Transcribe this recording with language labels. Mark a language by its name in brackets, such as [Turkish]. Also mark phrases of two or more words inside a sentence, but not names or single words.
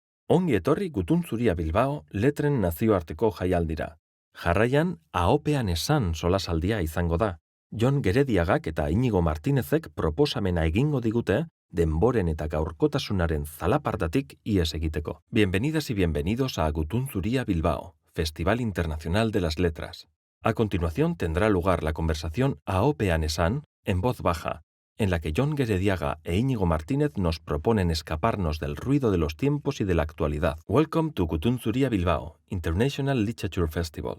[Basque] Ongi etorri Gutun Zuria Bilbao letren nazioarteko jaialdira. Jarraian, ahopean esan solasaldia izango da. Jon Gerediagak eta Inigo Martinezek proposamena egingo digute denboren eta gaurkotasunaren zalapartatik ihes egiteko. [Spanish] Bienvenidas y bienvenidos a Gutun Zuria Bilbao, Festival Internacional de las Letras. A continuación tendrá lugar la conversación Ahopean esan en voz baja, en la que Jon Gerediaga e Íñigo Martínez nos proponen escaparnos del ruido de los tiempos y de la actualidad. [English] Welcome to Gutun Zuria Bilbao, International Literature Festival.